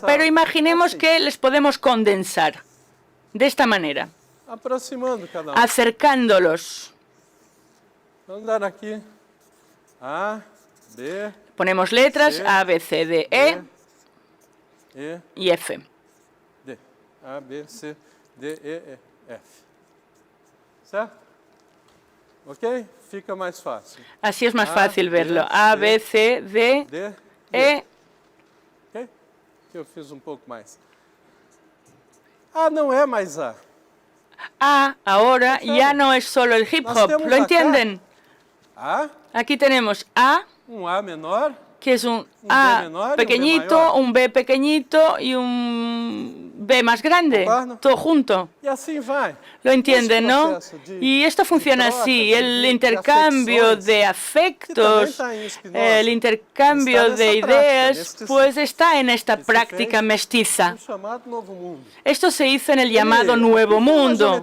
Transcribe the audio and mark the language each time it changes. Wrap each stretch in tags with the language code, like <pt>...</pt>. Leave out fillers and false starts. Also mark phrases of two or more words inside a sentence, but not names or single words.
<es>Pero imaginemos que les podemos condensar de esta manera, acercándolos. Ponemos letras A, B, C, D, E y F. A, B, C, D, E, F.</es> <pt>¿Certo? ¿Ok? Fica mais fácil.</pt> <es>Así es más fácil verlo. A, B, C, D, E.</es> <pt>Ok? Eu fiz pouco mais. A não é mais A.</pt> <es>A ahora ya no es solo el hip hop. ¿Lo entienden? A. Aquí tenemos A, A menor, que es un A pequeñito, un B pequeñito y un B más grande, todo junto.</es> <pt>e assim vai.</pt> <es>Lo entienden, ¿no? Y esto funciona así. El intercambio de afectos, el intercambio de ideas, pues está en esta práctica mestiza. Esto se hizo en el llamado Nuevo Mundo.</es>